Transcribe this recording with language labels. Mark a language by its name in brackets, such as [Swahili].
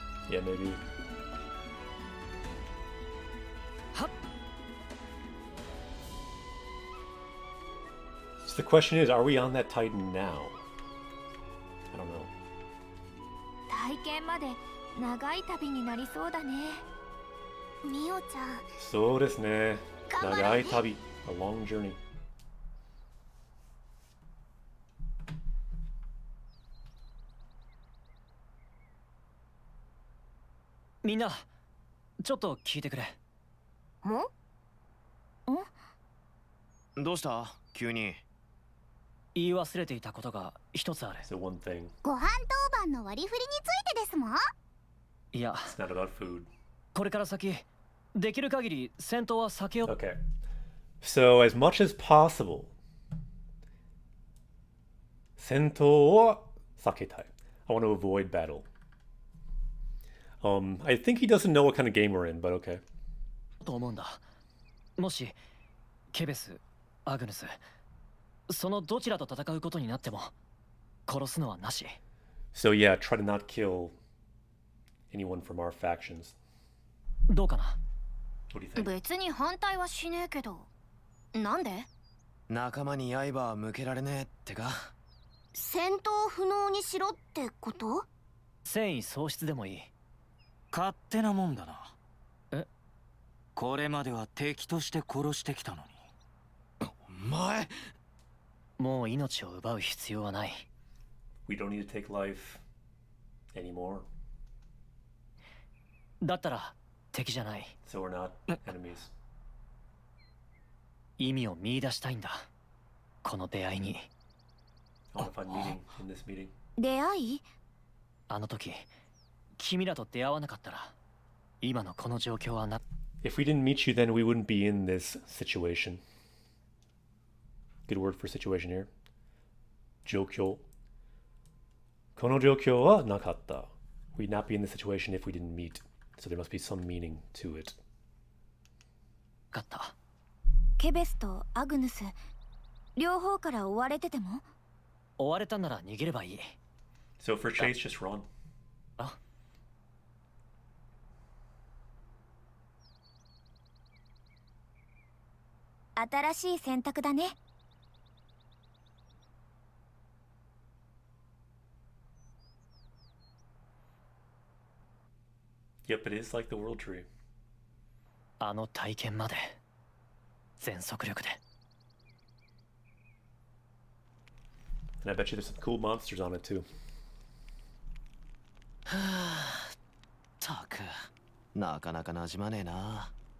[English] Yeah, maybe. So the question is, are we on that Titan now? I don't know. [Japanese] 体験まで長い旅になりそうだね。ミオちゃん。そうですね。長い旅。 [English] A long journey. [Japanese] みんな、ちょっと聞いてくれ。どうした急に。言い忘れていたことが一つある。 [English] So one thing. [Japanese] ご飯当番の割り振りについてですもん。いや、 [English] It's not about food. [Japanese] これから先、できる限り戦闘は避けよう。 [English] Okay. So as much as possible, [Japanese] 戦闘を避けたい. [English] I want to avoid battle. I think he doesn't know what kind of game we're in, but okay. [Japanese] と思うんだ。もしケベス、アグヌス、そのどちらと戦うことになっても殺すのはなし。 [English] So yeah, try to not kill anyone from our factions. [Japanese] どうかな。 [English] What do you think? [Japanese] 別に反対はしねえけど。なんで？仲間に刃は向けられねえってか。戦闘不能にしろってこと？戦意喪失でもいい。勝手なもんだな。え？これまでは敵として殺してきたのに。お前。もう命を奪う必要はない。 [English] We don't need to take life anymore. [Japanese] だったら敵じゃない。 [English] So we're not enemies. [Japanese] 意味を見出したいんだ。この出会いに。 [English] I want to find meaning in this meeting. [Japanese] 出会い？あの時、君らと出会わなかったら、今のこの状況はな。 [English] If we didn't meet you, then we wouldn't be in this situation. Good word for situation here. [Japanese] 状況。この状況はなかった。 [English] We'd not be in this situation if we didn't meet. So there must be some meaning to it. [Japanese] 分かった。ケベスとアグヌス、両方から追われてても？追われたなら逃げればいい。 [English] So for chase, just run. [Japanese] あ？新しい選択だね。 [English] Yep, it is like the World Tree. [Japanese] あの体験まで全速力で。 [English] And I bet you there's some cool monsters on it too. [Japanese] たくなかなか馴染まねえな。